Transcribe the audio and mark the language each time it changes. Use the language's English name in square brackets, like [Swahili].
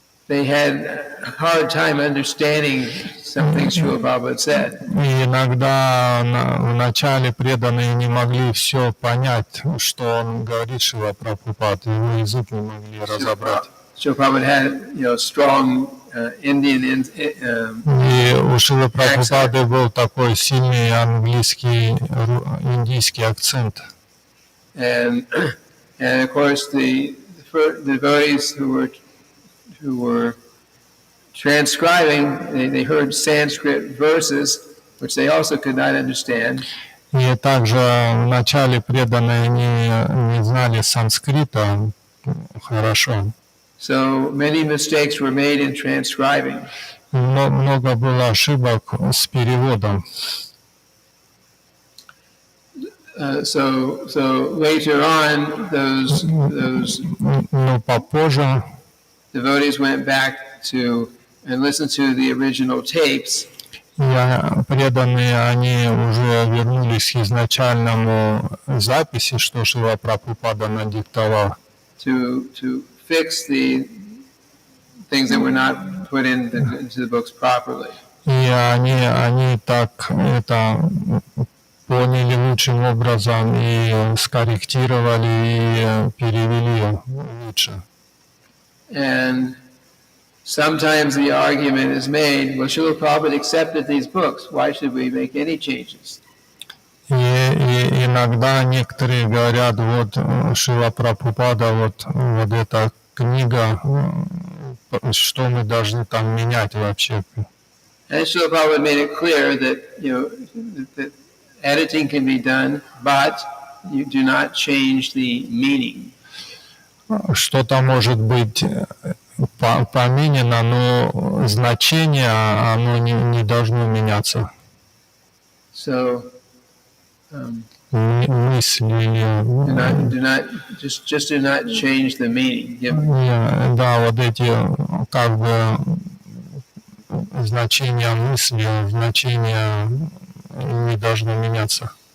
[English] they had a hard time understanding some things Srila Prabhupada said. [Russian] и иногда в начале преданные не могли все понять, что он говорит, Шрила Прабхупад, его язык не могли разобрать. [English] Srila Prabhupada had, strong Indian [Russian] И у Шрилы Прабхупады был такой сильный английский, индийский акцент. [English] and of course the devotees who were transcribing, they heard Sanskrit verses, which they also could not understand. [Russian] И также в начале преданные не знали санскрита хорошо. [English] So many mistakes were made in transcribing. [Russian] Много было ошибок с переводом. [English] So later on, those [Russian] Но попозже [English] devotees went back to and listened to the original tapes. [Russian] Преданные, они уже вернулись к изначальному записи, что Шрила Прабхупада надиктовал. [English] To fix the things that were not put into the books properly. [Russian] И они так это поняли лучшим образом и скорректировали и перевели лучше. [English] And sometimes the argument is made, well, Srila Prabhupada accepted these books. Why should we make any changes? [Russian] И иногда некоторые говорят, вот Шрила Прабхупада, вот эта книга, что мы должны там менять вообще? [English] And Srila Prabhupada made it clear that, that editing can be done, but you do not change the meaning. [Russian] Что-то может быть поменено, но значение, оно не должно меняться. [English] So, [Russian] мысли. [English] Do not change the meaning. [Russian] Да, вот эти как бы значения мысли, значения не должно меняться.